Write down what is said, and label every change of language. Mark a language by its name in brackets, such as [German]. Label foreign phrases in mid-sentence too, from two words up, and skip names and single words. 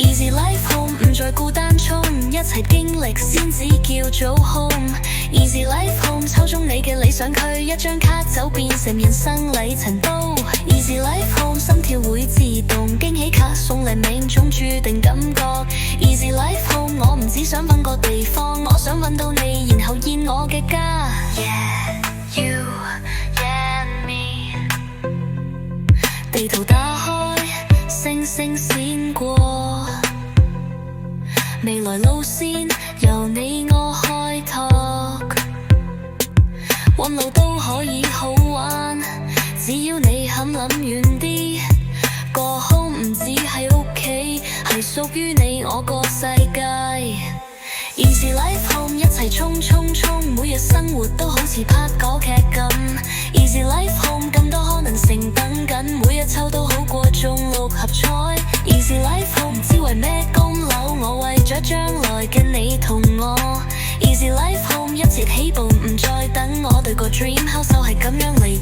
[English] Easy life home [Cantonese] 唔再孤單衝，一齊經歷先至叫做 home。 [English] Easy life home [Cantonese] 抽中你嘅理想區，一張卡就變成人生里程碑。 [English] Easy life home [Cantonese] 心跳會自動，驚喜卡送嚟命中注定感覺。 [English] Easy life home [Cantonese] 我唔只想揾個地方，我想揾到你，然後現我嘅家。 [English] Yeah, you and me。 [Cantonese] 地圖打開，星星閃過，未來路線由你我開拓，揾路都可以好玩，只要你肯諗遠啲。個 home 唔止喺屋企，係屬於你我個世界。 [English] Easy life home [Cantonese] 一齊衝衝衝，每日生活都好似拍港劇咁。 [English] Easy life home [Cantonese] 更多可能性等緊，每日抽到好過中六合彩。 [English] Easy life home [Cantonese] 唔知為咩供樓，我為咗將來嘅你同我。 [English] Easy life home [Cantonese] 一切起步唔再等，我對個 [English] dream house [Cantonese] 就係咁樣。